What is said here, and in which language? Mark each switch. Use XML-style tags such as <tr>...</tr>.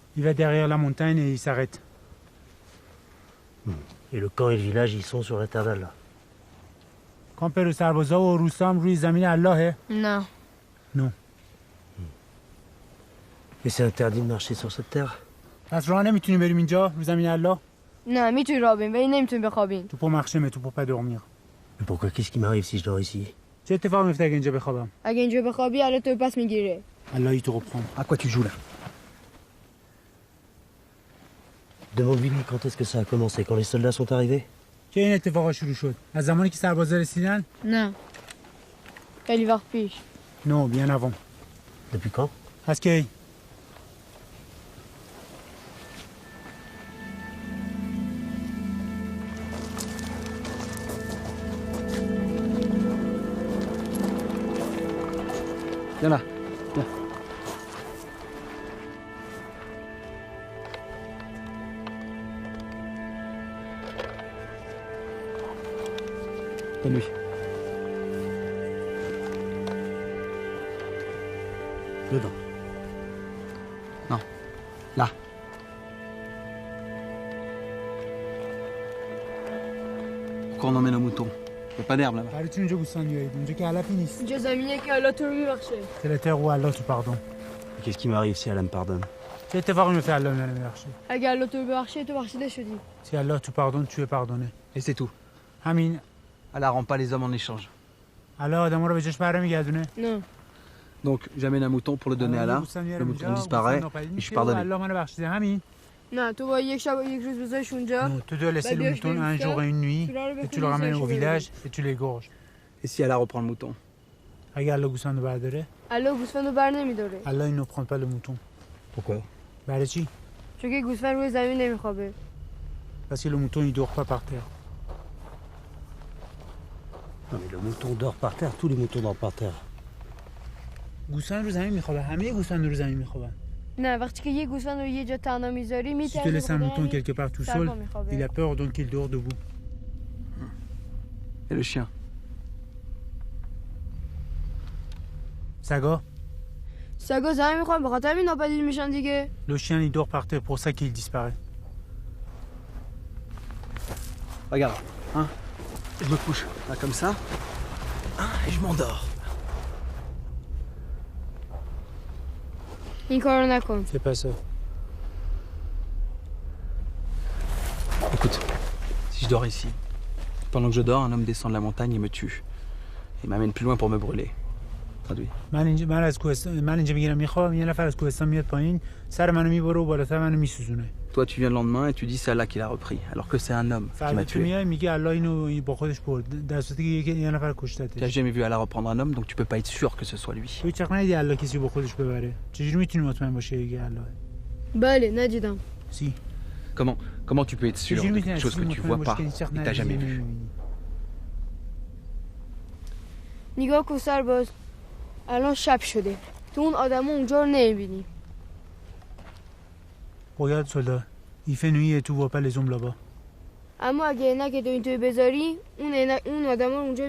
<fr>Il va derrière la montagne et il s'arrête. Et le camp et le village, ils sont sur la terre d'Allah.</fr> <fa>کامپ سربازا و روستا هم روی زمین اللهه؟ نه.</fa> <fr>Non. Et c'est interdit de marcher sur cette terre?</fr> <fa>پس راه نمیتونیم بریم اینجا رو زمین الله؟ نه میتونی راه بریم ولی نمیتونی بخوابیم. تو</fa> <fr>pour marcher mais tu peux pas dormir. Mais pourquoi? Qu'est-ce qui m'arrive si je dors ici?</fr> <fa>چه اتفاق میفته اگه اینجا بخوابم؟ اگه اینجا بخوابی الله تو پس میگیره.</fa> <fr>Allah il te reprend. À quoi tu joues là? Demande-lui quand est-ce que ça a commencé, quand les soldats sont arrivés?</fr> <fa>که این اتفاقا شروع شد؟ از زمانی که سربازا رسیدن؟ نه. خیلی وقت پیش.</fa> <fr>Non, bien avant. Depuis quand?</fr> <fa>از کی؟</fa> <fr>Viens là. Viens. Donne-lui. Dedans. Non. Là. Pourquoi on emmène un mouton? Il n'y a pas d'herbe là-bas.</fr> <fa>برای چی اونجا بوستان بیایید؟ اونجا که علفی نیست. اینجا زمینه که الله تو رو میبخشه.</fa> <fr>C'est la terre où Allah te pardonne. Qu'est-ce qui m'arrive si Allah me pardonne?</fr> <fa>چه اتفاقی میفته الله منو میبخشه؟ اگه الله تو رو ببخشه تو بخشیده شدی.</fa> <fr>Si Allah te pardonne, tu es pardonné. Et c'est tout.</fr> <fa>همین.</fa> <fr>Allah rend pas les hommes en échange.</fr> <fa>Allah آدم‌ها رو به جاش برمیگردونه. نه.</fa> <fr>Donc j'amène un mouton pour le donner à Allah, le mouton disparaît et je suis pardonné.</fr> <fa>Allah منو بخشیده همین. نه تو با یک شب و یک روز بذاریش اونجا.</fa> <fr>Tu dois laisser le mouton un jour et une nuit et tu le ramènes au village et tu l'égorges. Et si Allah reprend le mouton?</fr> <fa>اگه الله گوسفندو برداره؟ الله گوسفندو بر نمیداره.</fa> <fr>Allah il ne prend pas le mouton. Pourquoi?</fr> <fa>برای چی؟ چون که گوسفند روی زمین نمیخوابه.</fa> <fr>Parce que le mouton il dort pas par terre. Non mais le mouton dort par terre, tous les moutons dorment par terre.</fr> <fa>گوسفند رو زمین میخوابه، همه گوسفند رو زمین میخوابن. نه وقتی که یه گوسفند رو یه جا تنها میذاری</fa> <fr>Si tu laisses un mouton quelque part tout seul, il a peur donc il dort debout. Et le chien?</fr> <fa>سگا؟ سگا زمین میخوان به خاطر این ناپدید میشن دیگه.</fa> <fr>Le chien il dort par terre pour ça qu'il disparaît. Regarde, hein? Je me couche, là comme ça, hein, et je m'endors.</fr> <fa>این کارو نکن.</fa> <fr>C'est pas ça. Écoute, si je dors ici, pendant que je dors, un homme descend de la montagne et me tue. Il m'amène plus loin pour me brûler. traduit.</fr> <fa>من اینجا میگیرم میخوام یه نفر از کوهستان میاد پایین سر منو میبره و بالاتر منو میسوزونه.</fa> <fr>Toi, tu viens le lendemain et tu dis c'est Allah qui l'a repris, alors que c'est un homme qui m'a</fr> <fa>تو</fa> <fr>tué.</fr> <fa>میای میگه الله اینو با خودش برد در صورتی که یه نفر</fa> <fr>Tu n'as</fr> <fa>کشتتش.</fa> <fr>jamais vu Allah reprendre un homme, donc tu peux pas être sûr que ce soit lui.</fr> <fa>تو چقدر ندیدی الله کسی با خودش ببره؟ چجوری میتونی مطمئن باشه دیگه الله؟ بله ندیدم. سی.</fa> <fr>Comment tu peux être sûr de quelque chose que tu vois pas et que t'as jamais vu?</fr> <fa>نگاه کن سرباز، الان شب شده، تو اون آدمو اونجا رو نمیبینی.</fa> <fr>Regarde soldat, il fait nuit et tu vois pas les ombres là-bas.</fr> <fa>اما اگه عینک تو اینطوری بذاری اون آدما رو اونجا</fa>